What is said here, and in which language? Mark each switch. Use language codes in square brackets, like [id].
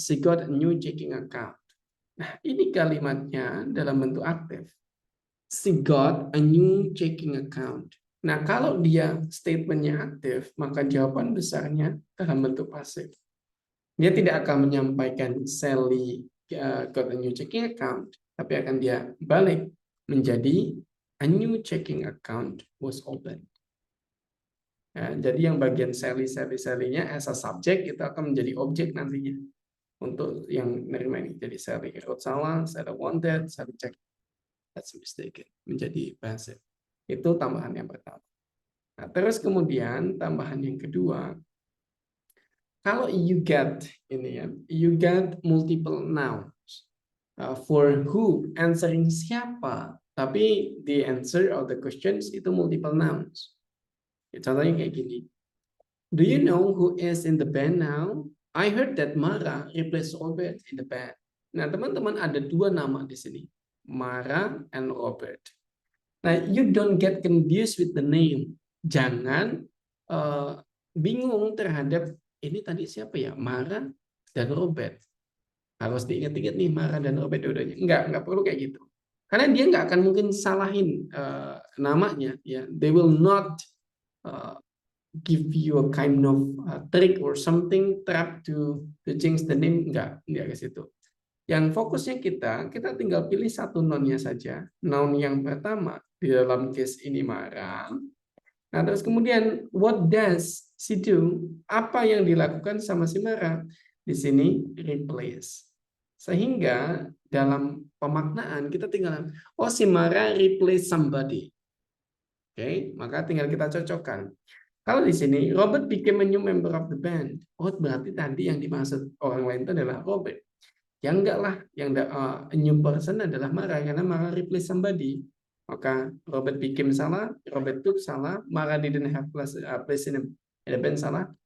[en] She got a new checking account. [id] Nah, ini kalimatnya dalam bentuk aktif. [en] She got a new checking account. [id] Nah, kalau dia statementnya aktif, maka jawaban besarnya dalam bentuk pasif. Dia tidak akan menyampaikan [en] Sally got a new checking account, [id] tapi akan dia balik menjadi [en] a new checking account was opened. [id] Ya, jadi yang bagian Sally-nya [en] as a subject [id] itu akan menjadi objek nantinya untuk yang menerima ini. Jadi Sally wrote salah, Sally wanted, Sally check. [en] That's mistaken. [id] Menjadi [en] passive. [id] Itu tambahan yang pertama. Nah, terus kemudian tambahan yang kedua, kalau [en] you get [id] ini ya, [en] you get multiple nouns for who, answering [id] siapa, tapi [en] the answer of the questions itu multiple nouns. [id] Contohnya kayak gini. [en] Do you know who is in the band now? I heard that Mara replaced Robert in the band. [id] Nah, teman-teman ada 2 nama di sini. Mara and Robert. [en] Nah, you don't get confused with the name. [id] Jangan bingung terhadap ini tadi siapa ya? Mara dan Robert. Harus diingat-ingat nih Mara dan Robert dua-duanya. Enggak perlu kayak gitu. Karena dia nggak akan mungkin salahin namanya. [en] Ya, they will not give you a kind of trick or something trap to change the name. [id] Enggak ke situ. Yang fokusnya kita tinggal pilih satu nounnya saja. Noun yang pertama di dalam case ini Mara. Nah, terus kemudian [en] what does she do? [id] Apa yang dilakukan sama si Mara? Di sini replace. Sehingga dalam pemaknaan kita tinggal si Mara [en] replace somebody. [id] Oke, maka tinggal kita cocokkan. Kalau di sini [en] Robert became a new member of the band. [id] Berarti tadi yang dimaksud orang lain itu adalah Robert. Yang enggak lah, yang [en] a new person [id] adalah Mara karena Mara [en] replace somebody. [id] Maka [en] Robert became [id] salah, [en] Robert took [id] salah, [en] Mara didn't have place in the band [id] salah.